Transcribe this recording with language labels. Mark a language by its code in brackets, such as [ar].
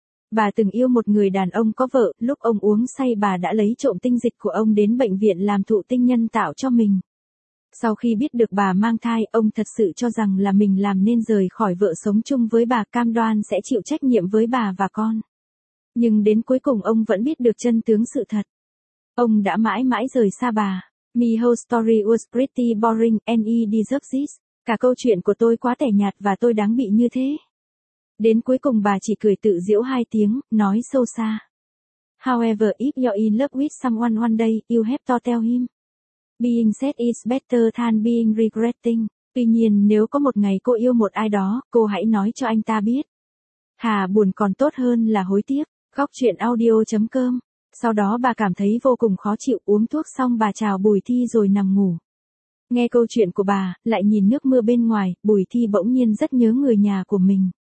[vi] Bà từng yêu một người đàn ông có vợ, lúc ông uống say bà đã lấy trộm tinh dịch của ông đến bệnh viện làm thụ tinh nhân tạo cho mình. Sau khi biết được bà mang thai, ông thật sự cho rằng là mình làm nên rời khỏi vợ sống chung với bà, cam đoan sẽ chịu trách nhiệm với bà và con. Nhưng đến cuối cùng ông vẫn biết được chân tướng sự thật. Ông đã mãi mãi rời xa bà. [en] My whole story was pretty boring and I deserve this. [vi] Cả câu chuyện của tôi quá tẻ nhạt và tôi đáng bị như thế. Đến cuối cùng bà chỉ cười tự giễu hai tiếng, nói sâu xa. [en] However, if you're in love with someone one day, you have to tell him. Being sad is better than being regretting. [vi] Tuy nhiên nếu có một ngày cô yêu một ai đó, cô hãy nói cho anh ta biết. Hà buồn còn tốt hơn là hối tiếc. Gocchuyenaudio.com. Sau đó bà cảm thấy vô cùng khó chịu, uống thuốc xong bà chào Bùi Thi rồi nằm ngủ. Nghe câu chuyện của bà, lại nhìn nước mưa bên ngoài, Bùi Thi bỗng nhiên rất nhớ người nhà của mình.